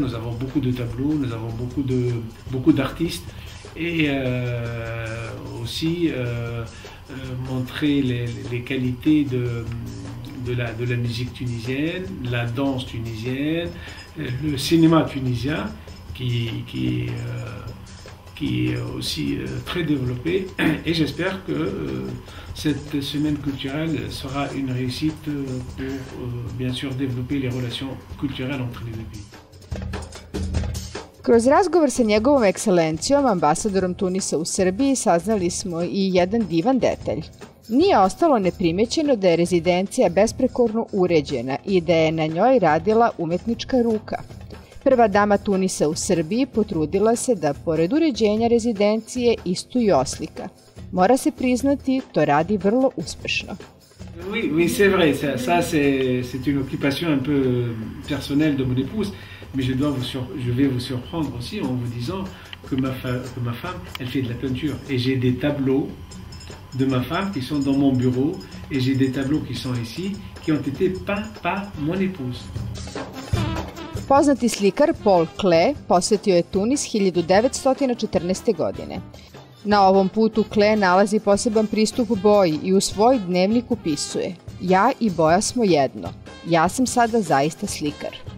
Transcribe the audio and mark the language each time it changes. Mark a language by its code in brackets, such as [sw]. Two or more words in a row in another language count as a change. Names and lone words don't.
[fr] Nous avons beaucoup de tableaux, nous avons beaucoup d'artistes et aussi montrer les qualités de la musique tunisienne, la danse tunisienne, le cinéma tunisien qui est aussi très développé. Et j'espère que cette semaine culturelle sera une réussite pour bien sûr développer les relations culturelles entre les deux pays. [sr] Kroz razgovor sa njegovom ekscelencijom, ambasadorom Tunisa u Srbiji, saznali smo i jedan divan detalj. Nije ostalo neprimećeno da je rezidencija besprekorno uređena i da je na njoj radila umetnička ruka. Prva dama Tunisa u Srbiji potrudila se da, pored uređenja rezidencije, istu i oslika. Mora se priznati, to radi vrlo uspešno. [fr] Oui, c'est vrai, ça c'est une occupation un peu personnelle de mon épouse, mais je vais vous surprendre aussi en vous disant que ma femme, elle fait de la peinture. Et j'ai des tableaux de ma femme qui sont dans mon bureau, et j'ai des tableaux qui sont ici, qui ont été peints par mon épouse. [sr] Poznati slikar Paul Klee posetio je Tunis 1914. godine. Na ovom putu Klee nalazi poseban pristup boji i u svoj dnevnik upisuje: ja i boja smo jedno. Ja sam sada zaista slikar.